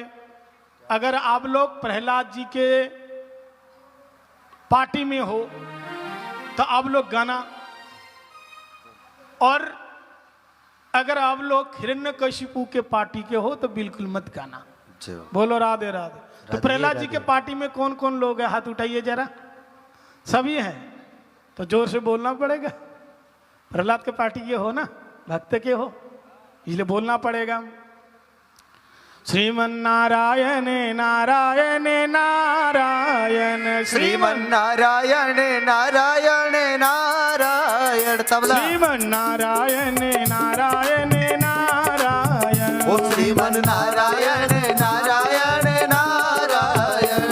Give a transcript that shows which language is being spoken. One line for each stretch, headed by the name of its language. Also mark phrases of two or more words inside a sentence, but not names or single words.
Hindi: अगर आप लोग प्रहलाद जी के पार्टी में हो तो आप लोग गाना, और अगर आप लोग हिरण्यकशिपु के पार्टी के हो तो बिल्कुल मत गाना। बोलो राधे राधे। तो प्रहलाद जी के पार्टी में कौन कौन लोग हैं? हाथ उठाइए जरा। सभी हैं तो जोर से बोलना पड़ेगा। प्रहलाद के पार्टी के हो ना, भक्त के हो, इसलिए बोलना पड़ेगा। श्रीमन नारायण नारायण नारायण, श्रीमन नारायण नारायण नारायण, तबला। श्रीमन नारायण नारायण नारायण, ओ श्रीमन नारायण नारायण नारायण,